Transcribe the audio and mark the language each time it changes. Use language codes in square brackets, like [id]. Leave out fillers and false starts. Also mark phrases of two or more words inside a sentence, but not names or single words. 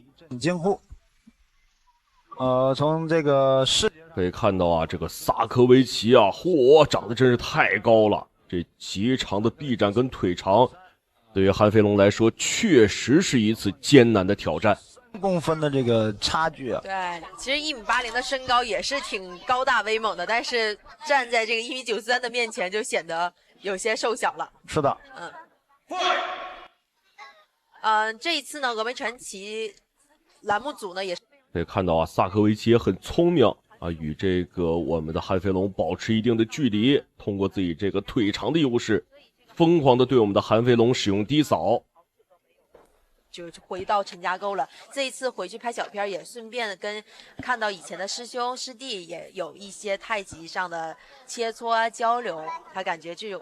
[zh] 驚呼。從這個可以看到啊，這個薩科維奇啊，長得真是太高了，這極長的臂展跟腿長，對於韓飛龍來說，確實是一次艱難的挑戰。公分的這個差距啊，對，其實1.80 米的身高也是挺高大威猛的，但是站在這個1.93米的面前，就顯得有些瘦小了。是的，這一次呢，峨眉傳奇欄目組呢也是。可以看到啊，薩科維奇也很聰明啊，與這個我們的韓飛龍保持一定的距離，通過自己這個腿長的優勢，瘋狂的對我們的韓飛龍使用低掃，就回到陳家溝了。這一次回去拍小片，也順便跟看到以前的師兄師弟也有一些太極上的切磋啊交流，他感覺这種